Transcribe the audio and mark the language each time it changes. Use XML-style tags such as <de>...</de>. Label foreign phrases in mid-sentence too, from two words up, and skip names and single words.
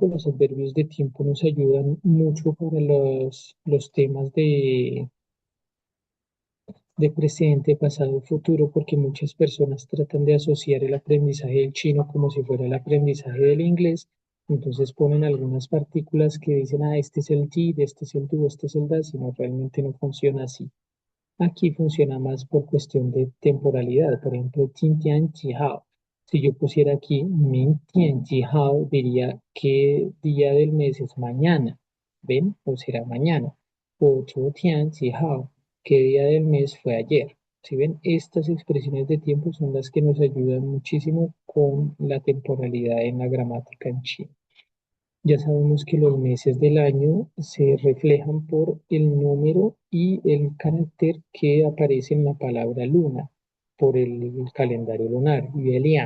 <es>Los adverbios de tiempo nos ayudan mucho para los temas de presente, pasado, futuro, porque muchas personas tratan de asociar el aprendizaje del chino como si fuera el aprendizaje del inglés. Entonces ponen algunas partículas que dicen, este es el did, este es el do, este es el da, sino realmente no funciona así. Aquí funciona más por cuestión de temporalidad. Por ejemplo,</es> <zh>今天几号.</zh> <es>Si yo pusiera aquí</es> <zh>明天几号,</zh> <es>diría qué día del mes es mañana. ¿Ven? O será mañana. O</es> <zh>昨天几号,</zh> <es>qué día del mes fue ayer. Si ven, estas expresiones de tiempo son las que nos ayudan muchísimo con la temporalidad en la gramática en chino. Ya sabemos que los meses del año se reflejan por el número y el carácter que aparece en la palabra luna, por el calendario lunar, Yuelian.</es>